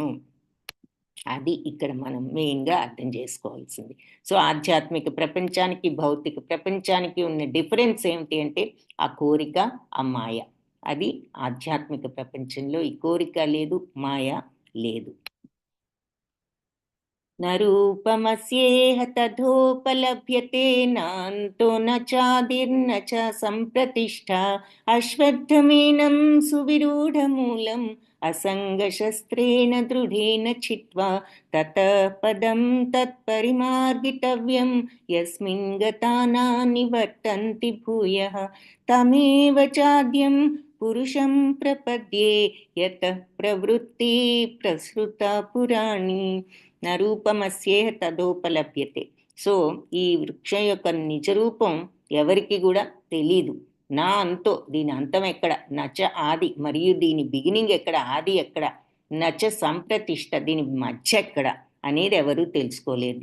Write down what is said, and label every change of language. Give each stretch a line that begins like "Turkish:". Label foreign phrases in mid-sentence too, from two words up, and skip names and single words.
Telugu: అది ఇక్కడ మనం మెయిన్గా అర్థం చేసుకోవాల్సింది. సో ఆధ్యాత్మిక ప్రపంచానికి భౌతిక ప్రపంచానికి ఉన్న డిఫరెన్స్ ఏమిటి అంటే ఆ కోరిక, ఆ మాయ. అది ఆధ్యాత్మిక ప్రపంచంలో ఈ కోరిక లేదు, మాయ లేదు.
Sanskrit: न रूपमस्येह तथोपलभ्यते नान्तो न चादिर्न च सम्प्रतिष्ठा अश्वत्थमेनं सुविरूढमूलम् असङ्गशस्त्रेण दृढेन छित्त्वा ततः पदं तत्परिमार्गितव्यं यस्मिन् गता न निवर्तन्ति भूयः तमेव चाद्यं पुरुषं प्रपद्ये यतः प्रवृत्ति प्रसृता पुराणी నరూపమస్యేహ తదోపలభ్యతే.
Telugu: సో ఈ వృక్షం యొక్క నిజరూపం ఎవరికి కూడా తెలీదు. నా అంతో, దీని అంతం ఎక్కడ, నచ ఆది, మరియు దీని బిగినింగ్ ఎక్కడ, ఆది ఎక్కడ, నచ సంప్రతిష్ట, దీని మధ్య ఎక్కడ అనేది ఎవరు తెలుసుకోలేరు.